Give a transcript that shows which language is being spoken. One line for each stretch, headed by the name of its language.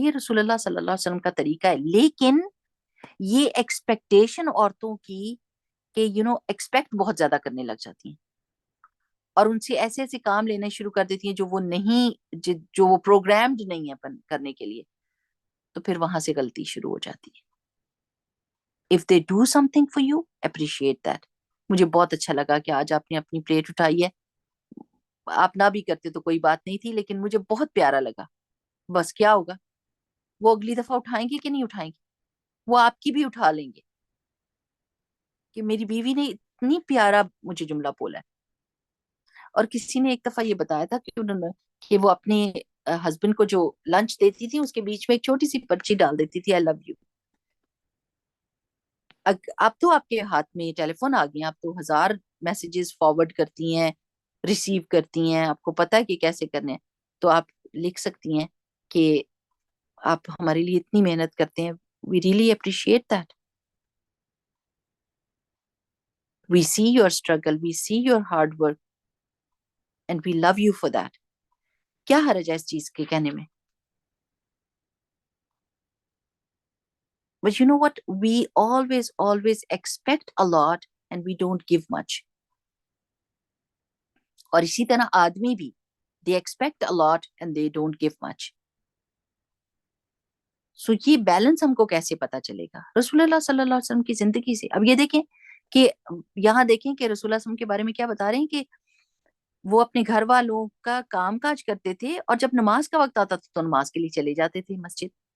Urdu: یہ رسول اللہ صلی اللہ علیہ وسلم کا طریقہ ہے. لیکن یہ ایکسپیکٹیشن عورتوں کی کہ ایکسپیکٹ بہت زیادہ کرنے لگ جاتی ہیں اور ان سے ایسے ایسے کام لینے شروع کر دیتی ہیں جو وہ نہیں جو وہ پروگرامڈ نہیں ہے کرنے کے لیے. تو پھر وہاں سے غلطی شروع ہو جاتی ہے.
English: If they do something for you, appreciate that.
Urdu: مجھے بہت اچھا لگا کہ آج آپ نے اپنی پلیٹ اٹھائی ہے. آپ نہ بھی کرتے تو کوئی بات نہیں تھی لیکن مجھے بہت پیارا لگا. بس کیا ہوگا وہ اگلی دفعہ اٹھائیں گے کہ نہیں اٹھائیں گے؟ وہ آپ کی بھی اٹھا لیں گے کہ میری بیوی نے اتنی پیارا مجھے جملہ بولا ہے. اور کسی نے ایک دفعہ یہ بتایا تھا کہ انہوں نے کہ وہ اپنے ہسبینڈ کو جو لنچ دیتی تھی اس کے بیچ میں ایک چھوٹی سی پرچی ڈال دیتی تھی,
English: I love you.
Urdu: اب تو آپ کے ہاتھ میں ٹیلی فون آ گئی ہیں, آپ تو ہزار میسیجز فارورڈ کرتی ہیں, ریسیو کرتی ہیں, آپ کو پتا ہے کہ کیسے کرنے ہیں, تو آپ لکھ سکتی ہیں کہ آپ ہمارے لیے اتنی محنت کرتے ہیں,
English: We really appreciate that, we see your struggle, we see your hard work and we love you for that.
Urdu: کیا حرج ہے اس چیز کے کہنے میں؟
English: But you know what? We always expect a lot and we don't give much.
Urdu: اور اسی طرح آدمی بھی,
English: they expect a lot and they don't give much.
Urdu: سو یہ بیلنس ہم کو کیسے پتا چلے گا رسول اللہ صلی اللہ علیہ وسلم کی زندگی سے؟ اب یہ دیکھیں کہ یہاں دیکھیں کہ رسول اللہ صلی اللہ علیہ وسلم کے بارے میں کیا بتا رہے ہیں کہ وہ اپنے گھر والوں کا کام کاج کرتے تھے اور جب نماز کا وقت آتا تھا تو نماز کے لیے چلے جاتے تھے مسجد.